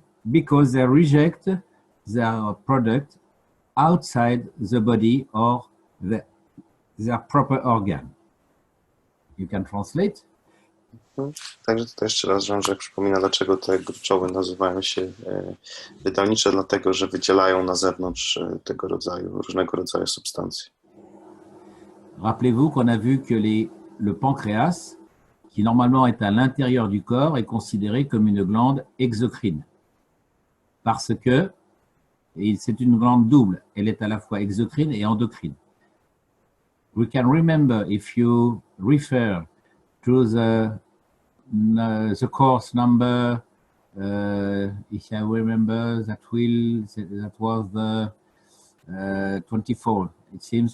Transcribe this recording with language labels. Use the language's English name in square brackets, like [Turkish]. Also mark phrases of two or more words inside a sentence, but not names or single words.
[English] Because they reject their product outside the body or their proper organ. You can translate? [Polish] Także tutaj jeszcze raz Jean-Jacques przypomina, dlaczego te gruczoły nazywają się wydalnicze, dlatego że wydzielają na zewnątrz różnego rodzaju substancje. [French] Rappelez-vous qu'on a vu que le pancréas, qui normalement est à l'intérieur du corps, est considéré comme une glande exocrine. Parce que c'est une glande double. Elle est à la fois exocrine et endocrine. [English] We can remember, if you refer to the course number, if I remember, that was the 24, it seems.